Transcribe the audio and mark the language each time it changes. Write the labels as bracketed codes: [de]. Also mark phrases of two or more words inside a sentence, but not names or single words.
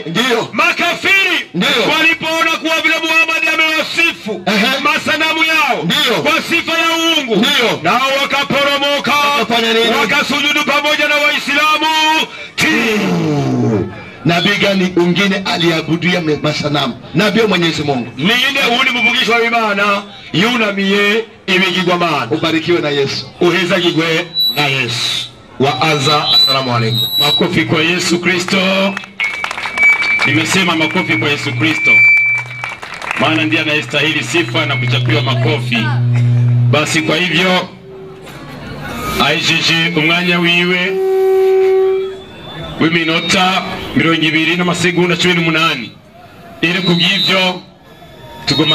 [sw] Makafiri walipoona kuwa vile Muhammad waliosifu masanamu yao kwa sifa ya uungu, nao wakaporomoka wakasujudu pamoja na Waislamu. Nabii gani ungine aliabudia masanamu? Nabii Mwenyezi Mungu. [rn] Ninde uli muvugishwa w'Imana yunamiye ibigirwamana. [sw] Ubarikiwe na Yesu. [rn] Uhezagirwe na Yesu. Waaza. [ar] السلام عليكم. [sw] Makofi kwa Yesu Kristo. Nimesema makofi kwa Yesu Kristo, maana ndiye anayestahili sifa na kuchapiwa makofi. [rn] Basi kwa hivyo aishije umwanya wiwe w'iminota 20 n'amasegonda 18 iri kubw'ivyo tugoma